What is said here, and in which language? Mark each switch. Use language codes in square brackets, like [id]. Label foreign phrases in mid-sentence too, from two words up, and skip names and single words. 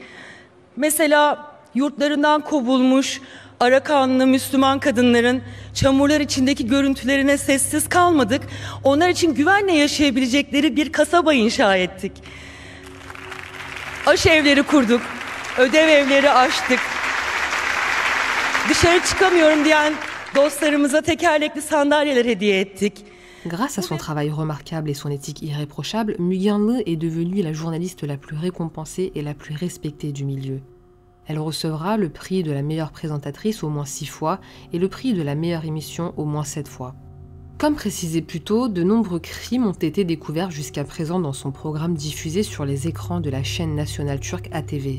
[tr] Mesela yurtlarından kovulmuş, Arakanlı Müslüman kadınların çamurlar içindeki görüntülerine sessiz kalmadık. Onlar için güvenle yaşayabilecekleri bir kasaba inşa ettik. Aşevleri kurduk, ödev evleri açtık. Dışarı çıkamıyorum diyen dostlarımıza tekerlekli sandalyeler hediye ettik. [fr] Grâce à son travail remarquable et son éthique irréprochable, Müge Anlı est devenue la journaliste la plus récompensée et la plus respectée du milieu. Elle recevra le prix de la meilleure présentatrice au moins 6 fois et le prix de la meilleure émission au moins 7 fois. Comme précisé plus tôt, de nombreux crimes ont été découverts jusqu'à présent dans son programme diffusé sur les écrans de la chaîne nationale turque ATV.